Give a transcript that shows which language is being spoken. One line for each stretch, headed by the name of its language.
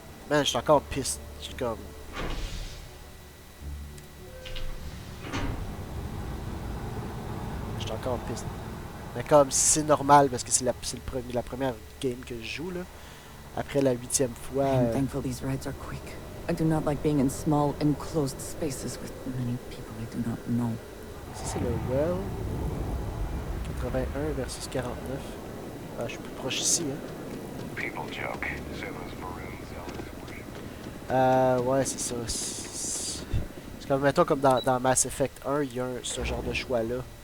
French: Man, je suis encore piste. Je suis comme... Je suis encore piste. Mais comme c'est normal, parce que c'est la première game que je joue, là. Après la 8e fois...
English: I'm thankful these rides are quick. I do not like being in small, enclosed spaces with many people I do not know.
French: Ça, c'est le well. 81 versus 49. Ah, je suis plus proche ici, hein.
English: People joke.
French: Ouais, c'est ça. C'est comme, mettons, comme dans Mass Effect 1, il y a ce genre de choix-là.